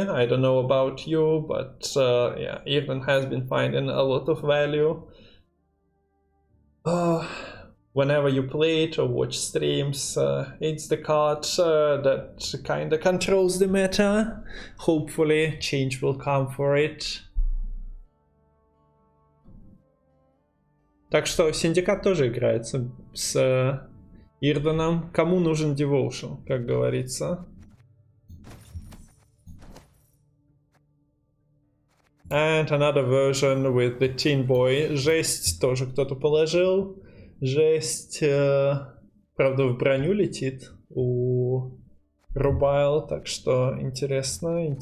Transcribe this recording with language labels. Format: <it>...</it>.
<en>I don't know about you, but yeah, Irden has been finding a lot of value. Whenever you play it or watch streams, it's the card that kind of controls the meta. Hopefully change will come for it.</en> <ru>Так что Syndicate тоже играется с Ирденом. Кому нужен Devotion, как говорится.</ru> <en>And another version with the Teen Boy.</en> <ru>Жесть тоже кто-то положил. Жесть, правда, в броню летит у Рубайл, так что интересно.</ru>